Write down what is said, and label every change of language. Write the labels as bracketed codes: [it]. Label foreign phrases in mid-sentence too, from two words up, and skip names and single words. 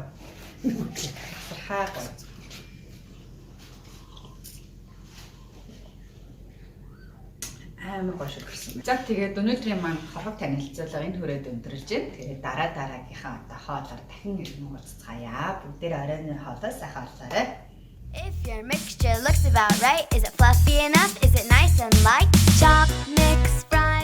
[mn] Тасархаа гоё. Амар гоё шилжсэн. За тэгээд өнөөдрийн маань хорхог танилцуулга энэ хүрээд өндөрлж байна. Тэгээд дараагийнхаа одоо хоолоор дахин ирнэ уулзцаая. Бүгдээр оройн хоолой сайхан орлоорой. [en] If your mixture looks about right, is it fluffy enough? Is it nice and light? Chop, mix, fry.